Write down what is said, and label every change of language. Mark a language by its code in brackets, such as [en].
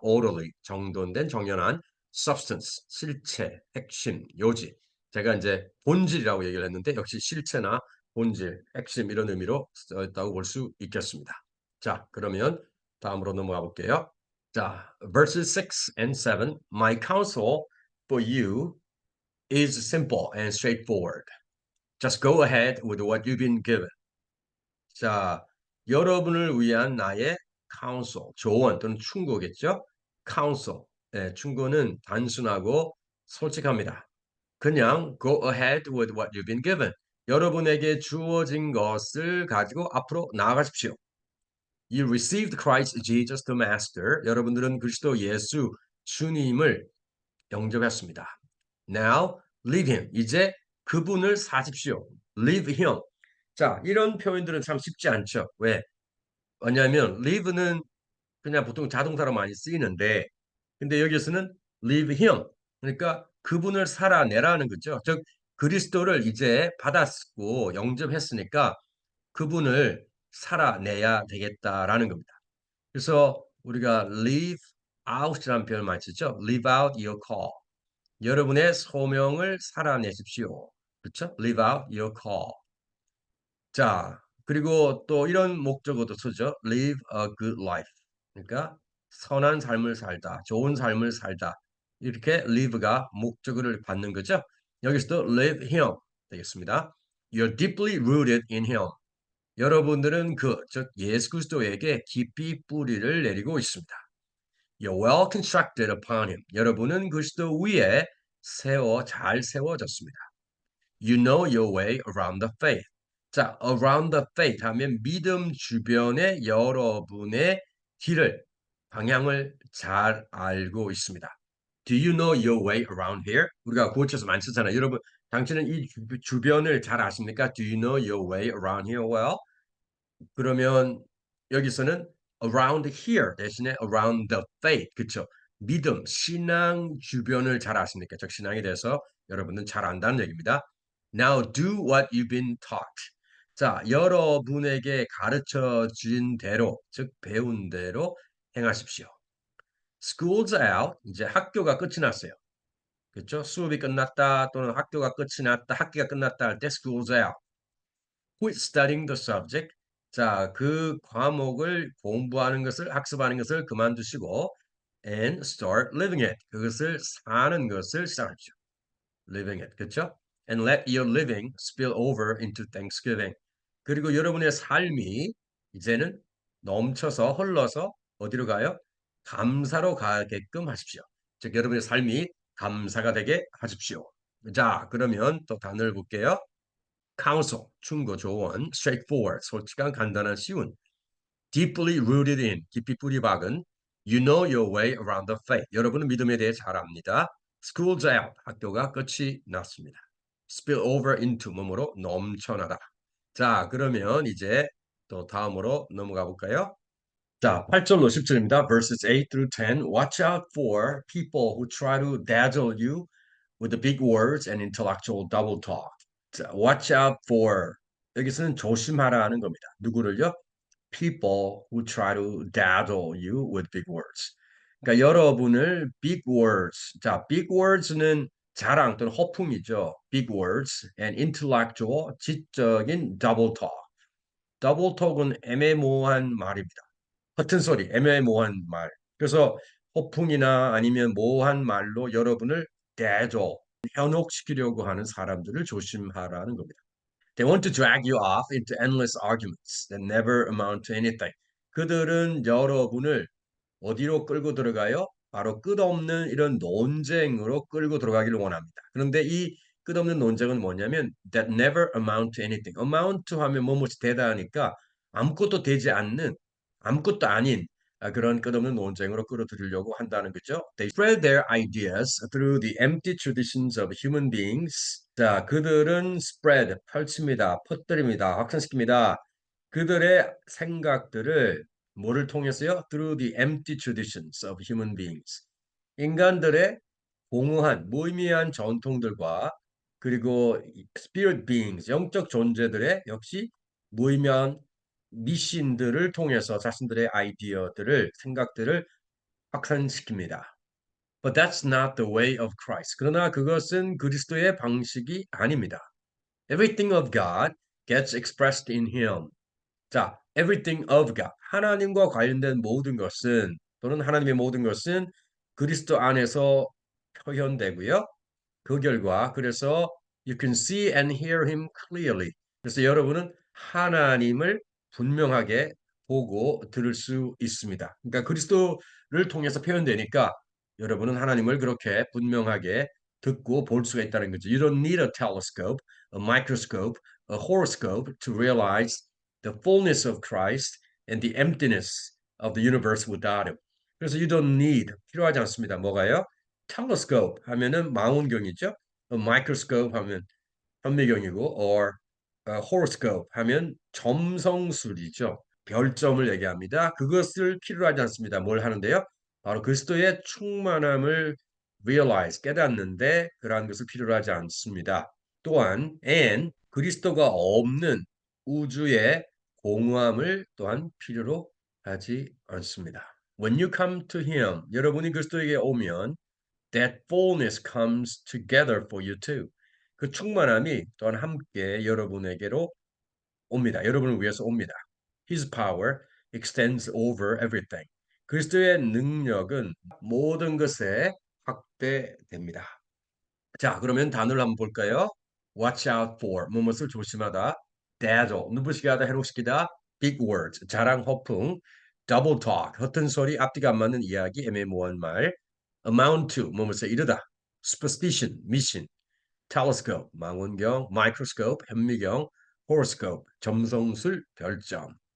[ko] Orderly. 정돈된 정연한. Substance. 실체, 핵심, 요지. 제가 이제 본질이라고 얘기를 했는데 역시 실체나 본질, 핵심 이런 의미로 쓰였다고 볼 수 있겠습니다. 자, 그러면 다음으로 넘어가 볼게요. [en] 자, verses 6 and 7. My counsel for you is simple and straightforward. Just go ahead with what you've been given. [ko] 자, 여러분을 위한 나의 counsel, 조언 또는 충고겠죠? counsel, 충고는 단순하고 솔직합니다. [en] 그냥 go ahead with what you've been given. [ko] 여러분에게 주어진 것을 가지고 앞으로 나아가십시오. [en] You received Christ Jesus the Master. [ko] 여러분들은 그리스도 예수 주님을 영접했습니다. [en] Now, live him. [ko] 이제 그분을 사십시오. [en] Live him. [ko] 자, 이런 표현들은 참 쉽지 않죠. 왜? 왜냐하면 live는 그냥 보통 자동사로 많이 쓰이는데 근데 여기서는 [en] live him. [ko] 그러니까 그분을 살아내라는 거죠. 즉 그리스도를 이제 받았고 영접했으니까 그분을 살아내야 되겠다라는 겁니다. 그래서 우리가 [en] live out [ko] 이라는 표현을 많이 쓰죠. [en] live out your call. [ko] 여러분의 소명을 살아내십시오. 그렇죠? [en] live out your call. [ko] 자, 그리고 또 이런 목적어도 쓰죠. [en] live a good life. [ko] 그러니까 선한 삶을 살다, 좋은 삶을 살다. 이렇게 live가 목적어를 받는 거죠. 여기서도 [en] live him [ko] 되겠습니다. [en] You're deeply rooted in him. [ko] 여러분들은 즉 예수 그리스도에게 깊이 뿌리를 내리고 있습니다. [en] You're well constructed upon him. [ko] 여러분은 그리스도 위에 잘 세워졌습니다. [en] You know your way around the faith. [ko] 자, [en] around the faith [ko] 하면 믿음 주변의 여러분의 방향을 잘 알고 있습니다. [en] Do you know your way around here? [ko] 우리가 고쳐서 많이 쓰잖아요. 여러분, 당신은 이 주변을 잘 아십니까? [en] Do you know your way around here well? [ko] 그러면 여기서는 [en] around here [ko] 대신에 [en] around the faith. [ko] 그렇죠? 믿음, 신앙 주변을 잘 아십니까? 즉 신앙에 대해서 여러분은 잘 안다는 얘기입니다. [en] Now do what you've been taught. [ko] 자, 여러분에게 가르쳐 준 대로, 즉 배운 대로 행하십시오. [en] School's out. [ko] 이제 학교가 끝이 났어요. 그렇죠? 수업이 끝났다 또는 학교가 끝이 났다, 학기가 끝났다 할 때 [en] school's out. Quit studying the subject. [ko] 자, 그 과목을 공부하는 것을, 학습하는 것을 그만두시고 [en] and start living it. [ko] 그것을 사는 것을 시작하십시오. [en] living it. [ko] 그렇죠? [en] And let your living spill over into Thanksgiving. [ko] 그리고 여러분의 삶이 이제는 넘쳐서 흘러서 어디로 가요? 감사로 가게끔 하십시오. 즉 여러분의 삶이 감사가 되게 하십시오. 자, 그러면 또 단어를 볼게요. [en] counsel, [ko] 충고, 조언, [en] straightforward, [ko] 솔직한, 간단한, 쉬운, [en] deeply rooted in, [ko] 깊이 뿌리 박은, [en] you know your way around the faith. [ko] 여러분은 믿음에 대해 잘 압니다. [en] school's out, [ko] 학교가 끝이 났습니다. [en] spill over into, [ko] 몸으로 넘쳐나다. 자, 그러면 이제 또 다음으로 넘어가 볼까요? 자, 8절로 10절입니다. [en] verses 8 through 10. Watch out for people who try to dazzle you with the big words and intellectual double talk. [ko] 자, [en] watch out for [ko] 여기서는 조심하라는 겁니다. 누구를요? [en] People who try to dazzle you with big words. [ko] 그러니까 여러분을 [en] big words. [ko] 자, big words는 자랑 또는 허풍이죠. [en] big words and intellectual [ko] 지적인 [en] double talk. [ko] double talk은 애매모호한 말입니다. 허튼 소리, 애매모호한 말. 그래서 허풍이나 아니면 모호한 말로 여러분을 대조, 현혹시키려고 하는 사람들을 조심하라는 겁니다. [en] They want to drag you off into endless arguments that never amount to anything. [ko] 그들은 여러분을 어디로 끌고 들어가요? 바로 끝없는 이런 논쟁으로 끌고 들어가기를 원합니다. 그런데 이 끝없는 논쟁은 뭐냐면 [en] that never amount to anything. amount to [ko] 하면 뭐뭐이 되다 하니까 아무것도 되지 않는 아무것도 아닌 그런 끝없는 논쟁으로 끌어들이려고 한다는 거죠. [en] They spread their ideas through the empty traditions of human beings. [ko] 자, 그들은 spread, 펼칩니다, 퍼뜨립니다, 확산시킵니다. 그들의 생각들을 뭐를 통해서요? [en] Through the empty traditions of human beings. [ko] 인간들의 공허한, 무의미한 전통들과 그리고 [en] spirit beings, [ko] 영적 존재들의 역시 무의미한 미신들을 통해서 자신들의 아이디어들을, 생각들을 확산시킵니다. [en] But that's not the way of Christ. [ko] 그러나 그것은 그리스도의 방식이 아닙니다. [en] Everything of God gets expressed in Him. 자, everything of God. [ko] 하나님과 관련된 모든 것은 또는 하나님의 모든 것은 그리스도 안에서 표현되고요. 그 결과 그래서 [en] you can see and hear him clearly. [ko] 그래서 여러분은 하나님을 분명하게 보고 들을 수 있습니다. 그러니까 그리스도를 통해서 표현되니까 여러분은 하나님을 그렇게 분명하게 듣고 볼 수가 있다는 거죠. [en] You don't need a telescope, a microscope, a horoscope to realize the fullness of Christ and the emptiness of the universe without him. [ko] 그래서 [en] you don't need, [ko] 필요하지 않습니다. 뭐가요? telescope 하면은 망원경이죠. microscope 하면 현미경이고, or horoscope 하면 점성술이죠. 별점을 얘기합니다. 그것을 필요로 하지 않습니다. 뭘 하는데요? 바로 그리스도의 충만함을 realize, 깨닫는데 그러한 것을 필요로 하지 않습니다. 또한 and 그리스도가 없는 우주의 공허함을 또한 필요로 하지 않습니다. [en] When you come to him, [ko] 여러분이 그리스도에게 오면 [en] that fullness comes together for you too. [ko] 그 충만함이 또한 함께 여러분에게로 옵니다. 여러분을 위해서 옵니다. [en] His power extends over everything. [ko] 그리스도의 능력은 모든 것에 확대됩니다. 자, 그러면 단어를 한번 볼까요? [en] Watch out for, [ko] 무엇을 조심하다. dazzle, 눈부시게 하다, 해롭시키다. [en] big words, [ko] 자랑, 허풍. double talk, 허튼 소리, 앞뒤가 안 맞는 이야기, 애매모호한 말. [en] amount to, [ko] 무엇에 이르다. superstition, 미신. telescope, 망원경. microscope, 현미경. horoscope, 점성술, 별점.